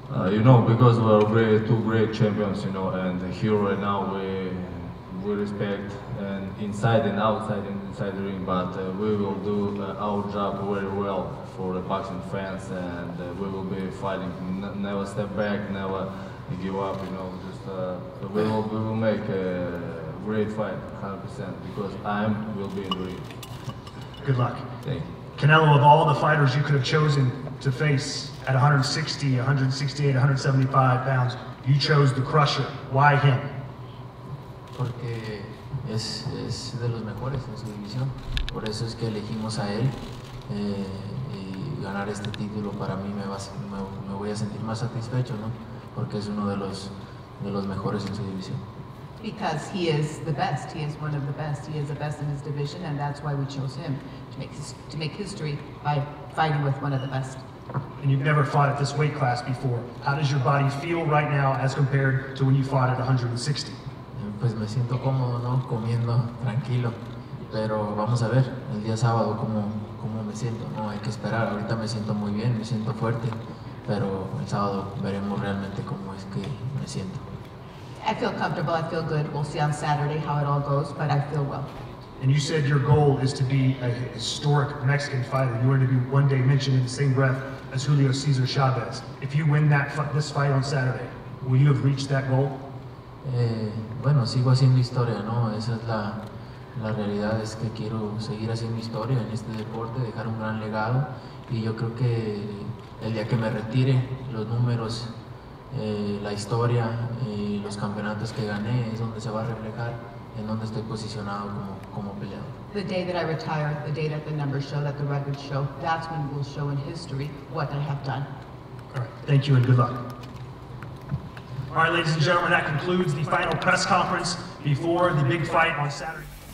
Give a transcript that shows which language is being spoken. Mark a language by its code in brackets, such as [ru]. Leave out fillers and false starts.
[en] You know, because we're two great champions, you know, and here right now we respect and inside and outside and inside the ring, but we will do our job very well for the boxing fans, and we will be fighting, never step back, never give up, you know, just we will make a great fight, 100%, because I will be in the ring. Good luck. Thank you. Canelo, of all the fighters you could have chosen to face at 160, 168, 175 pounds, you chose the Crusher. Why him? [es] Porque es de los mejores en su división, por eso es que elegimos a él, y ganar este título para mí me voy a sentir más satisfecho, ¿no? Porque es uno de los mejores en su división. [en] Because he is the best. He is one of the best. He is the best in his division, and that's why we chose him to make history by fighting with one of the best. And you've never fought at this weight class before. How does your body feel right now as compared to when you fought at 160? [es] Pues me siento cómodo, ¿no? Comiendo tranquilo, pero vamos a ver el día sábado cómo me siento, ¿no? Hay que esperar. Ahorita me siento muy bien, me siento fuerte, pero el sábado veremos realmente cómo es que me siento. [en] I feel comfortable, I feel good. We'll see on Saturday how it all goes, but I feel well. And you said your goal is to be a historic Mexican fighter. You want to be one day mentioned in the same breath as Julio César Chávez. If you win this fight on Saturday, will you have reached that goal? [es] Bueno, sigo haciendo historia, ¿no? Esa es la realidad, es que quiero seguir haciendo historia en este deporte, dejar un gran legado, y yo creo que el día que me retire, los números, la historia y los campeonatos que gané es donde se va a reflejar en donde estoy posicionado como peleador. [en] The day that I retire, the day that the numbers show, that the records show, that's when we'll show in history what I have done. All right, thank you and good luck. All right, ladies and gentlemen, that concludes the final press conference before the big fight on Saturday.